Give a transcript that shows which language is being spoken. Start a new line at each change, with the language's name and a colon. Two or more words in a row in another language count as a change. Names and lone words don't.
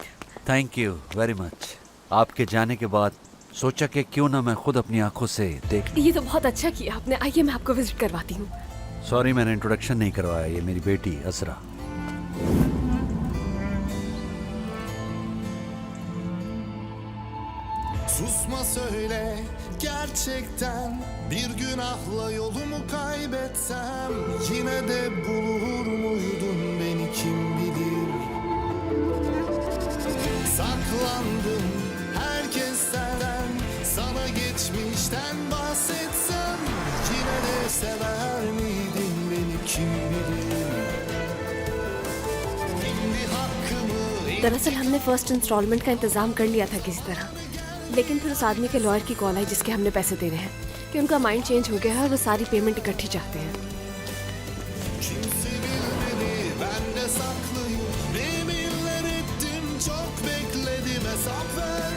English: thank you very much.
Hindi: आपके जाने के बाद सोचा कि क्यों ना मैं खुद अपनी आंखों से देख लूं। ये तो बहुत अच्छा किया आपने। आइए मैं आपको विजिट करवाती हूँ। सॉरी मैंने इंट्रोडक्शन नहीं करवाया, ये मेरी बेटी असरा।
Turkish: Susma söyle gerçekten bir günahla yolumu kaybetsem yine de bulur muydun beni kim bilir. Saklandım herkesten, sana geçmişten bahsetsem yine de sever miydin beni kim bilir. Şimdi hakkımı
Hindi: दरअसल हमने
English: first installment
Hindi: का इंतजाम कर लिया था किसी तरह, लेकिन फिर उस आदमी के लॉयर की कॉल आई जिसके हमने पैसे देने हैं कि उनका
English: mind change
Hindi: हो गया है और वो सारी पेमेंट इकट्ठी चाहते हैं।
Turkish: kimse bilmeli ben de saklıyım. Yeminler ettim çok bekledim, hesap ver.